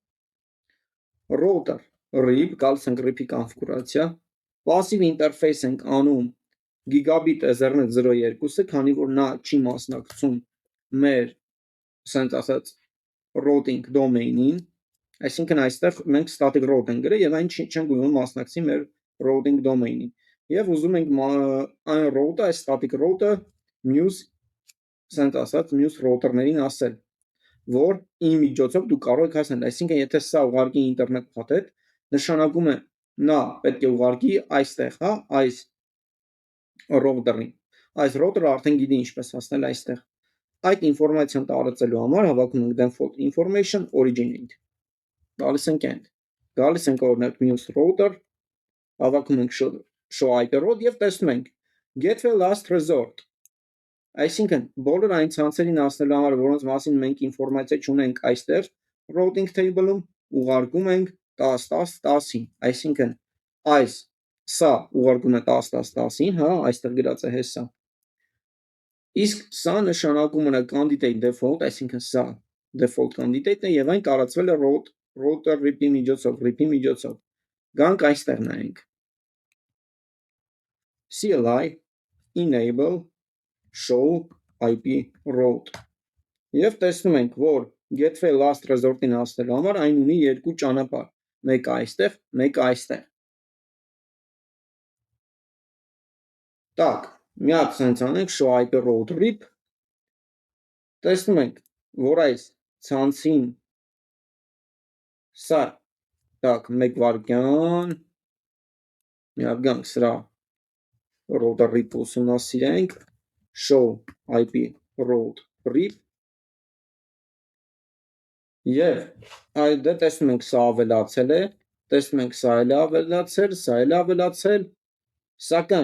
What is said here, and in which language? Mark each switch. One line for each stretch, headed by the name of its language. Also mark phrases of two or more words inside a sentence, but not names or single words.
English: router RIP,
Armenian: գալիս ենք RIP-ի կոնֆիգուրացիա,
English: passive interface
Armenian: ենք անում
English: Gigabit Ethernet
Armenian: 02-ը, քանի որ նա չի մասնակցում մեր, ասենք ասած,
English: routing domain-ին,
Armenian: այսինքն այստեղ մենք
English: static route
Armenian: ենք գրել և այն չենք ուզում մասնակցի մեր
English: routing domain-ին։
Armenian: Եվ ուզում ենք այն route-ը, այս static route-ը մյուս, ասենք ասած, մյուս router-ներին ասել, որ ի միջոցով դու կարող եք հասնել, այսինքն եթե սա ուղարկի ինտերնետ փաթեթ, նշանակում է նա պետք է ուղարկի այստեղ, հա, այս router-ին, այս router-ը արդեն գիտի ինչպես հասնել այստեղ։ Այդ ինֆորմացիան տարածելու համար հավաքում ենք
English: default information originate,
Armenian: գալիս ենք end, գալիս ենք օրինակ մյուս router, հավաքում ենք
English: show IP route
Armenian: և տեսնում ենք
English: gateway last resort,
Armenian: այսինքն բոլոր այն ցանցերին հասնելու համար, որոնց մասին մենք ինֆորմացիա չունենք այստեղ
English: routing table-ում,
Armenian: ուղարկում ենք 10.10.10-ին, այսինքն այս սա ուղարկում է 10.10.10-ին, հա, այստեղ գրած է հեսա, իսկ սա նշանակում է
English: candidate default,
Armenian: այսինքն սա
English: default candidate-ն
Armenian: է և այն տարածվել է
English: router RIP-ի
Armenian: միջոցով, գանք այստեղ նայենք,
English: CLI enable show IP route
Armenian: և տեսնում ենք, որ
English: gateway last resort-ին
Armenian: հասնելու համար այն ունի երկու ճանապարհ, մեկը այստեղ, մեկը այստեղ։ Տակ, մի հատ սենց անենք
English: show IP route RIP,
Armenian: տեսնում ենք, որ այս ցանցին սա, տակ, մեկ վարկյան, մի հատ գանք սրա
English: router RIP-ը
Armenian: ուսումնասիրենք,
English: show IP route RIP,
Armenian: և դե տեսնում ենք սա ավելացել է, տեսնում ենք սա էլ ավելացել, սակայն